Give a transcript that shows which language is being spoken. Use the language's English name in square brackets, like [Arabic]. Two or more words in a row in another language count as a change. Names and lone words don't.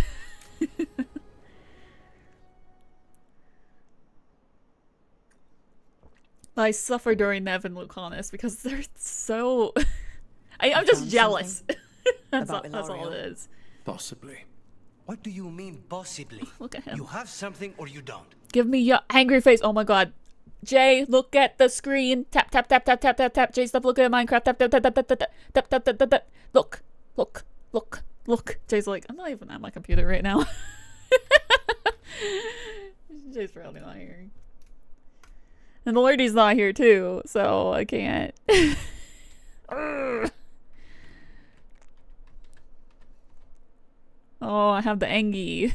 [English] I suffer during Nev and Lucanus because they're so I'm just jealous. That's all it is. Possibly. What do you mean, possibly? Look at him. You have something or you don't. Give me your angry face. Oh my god. Jay, look at the screen. Tap, tap, tap, tap, tap, tap, tap. Jay, stop looking at Minecraft. Tap, tap, tap, tap, tap, tap, tap, tap, tap, tap, tap. Look, look, look, look. Jay's like, I'm not even at my computer right now. Jay's probably not here. And the lady's not here too, so I can't. Oh, I have the Angie.